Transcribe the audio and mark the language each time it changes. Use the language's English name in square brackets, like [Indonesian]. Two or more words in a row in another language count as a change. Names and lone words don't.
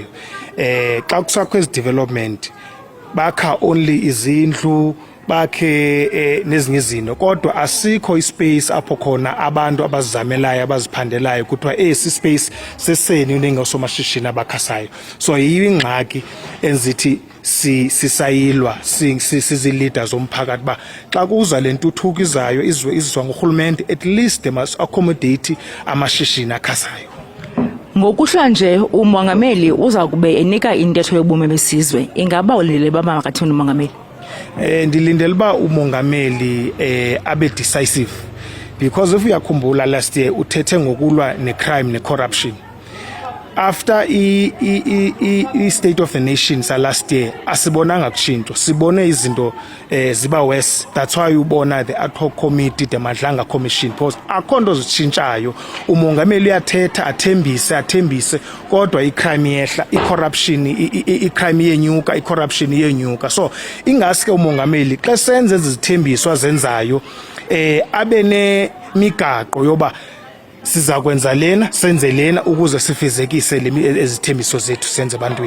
[Xhosa] Xa kusakho ezi-development bakha only izindlu, bakhe nezinye izinto, kodwa asikho ispace apho khona abantu abazizamelayo abaziphandelayo kuthiwa esi space seseni unengasomashishini abakhasayo. So yiyo ingxaki enzithi sisayilwa sizi-leaders zomphakathi ba xa kuza le ntuthuko izayo izizwa ngurhulumente [English] at least they must accommodate [Xhosa] amashishini akhasayo. Ngokuhlwa nje umongameli uza kube enika intetho yobume besizwe, ingaba ulindele uba makathini umongameli? Ndilindele uba umongameli abe decisive [English] because if [Xhosa] uyakhumbula [English] last year [Xhosa] uthethe ngokulwa necrime necorruption. [English] After state of the nation last year [Xhosa] asibonanga kushintsho, sibone izinto ziba worse. [English] That's why ubona the ad hoc committee, the Madlanga commission, because [Xhosa] akhonto zitshintshayo. Umongameli uyathetha athembise kodwa icrime yehla, icorruption icrime yenyuka, icorruption yenyuka. So ingaske umongameli xa senze izithembiso azenzayo abene migaqo yoba siza kwenza lena senze lena ukuze sifezekise ezithembiso zethu senze ebantwini.